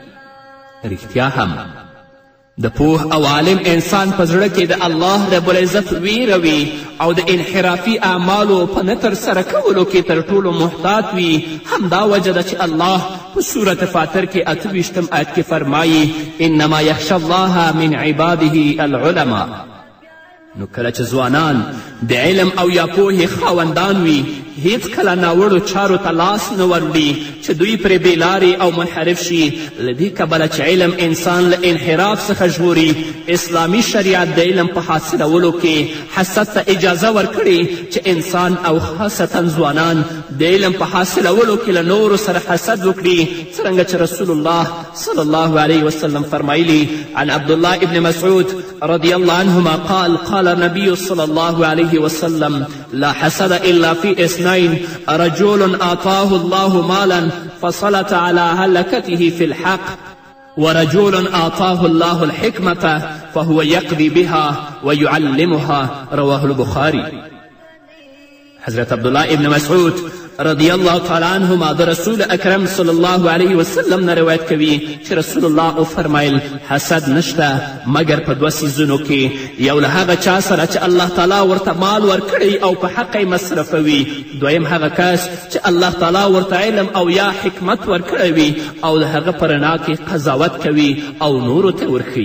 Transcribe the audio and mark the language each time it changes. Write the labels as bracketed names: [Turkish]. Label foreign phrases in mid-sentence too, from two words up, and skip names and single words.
[Pashto] رښتیا هم د پوه او عالم انسان په زړه کې د الله رب العزت ویره وي او د انحرافي اعمالو په نه ترسره کولو کې تر ټولو محتاط وي. همدا وجه ده چې الله په سورت فاطر کې 28 آیت کې فرمایي [Arabic] انما یخشى الله من عباده العلماء. [Pashto] نو کله چې ځوانان د علم او یا پوهې خاوندان وي، هیڅکله ناوړو چارو ته لاس نه وروړي چې دوی پرې بېلارې او منحرف شي. له دې کبله چې علم انسان له انحراف څخه ژغوري، اسلامي شریعت د علم په حاصلولو کې حسد ته اجازه ورکړې چې انسان او خاصتا ځوانان د علم په حاصلولو کې له نورو سره حسد وکړي، څرنګه چې رسول الله صلی الله علیه وسلم فرمایلی [Arabic] عن عبدالله ابن مسعود رضی الله عنهما قال النبي صلى الله عليه وسلم لا حسد إلا في اثنين رجل آتاه الله مالا فسلط على هلكته في الحق ورجل آتاه الله الحكمة فهو يقضي بها ويعلمها. رواه البخاري. [Pashto] حضرت عبدالله ابن مسعود رضی الله تعالی عنهما د رسول اکرم صلی الله علیه وسلم نه روایت کوي چې رسول الله وفرمایل حسد نشته مګر په دوه څیزونو کې، یو له هغه چا سره چې الله تعالی ورته مال ورکړی او په حق یې مصرفوي، دویم هغه کس چې الله تعالی ورته علم او یا حکمت ورکړی وي او د هغه په رڼا کې قضاوت کوي او نورو ته ورښیي.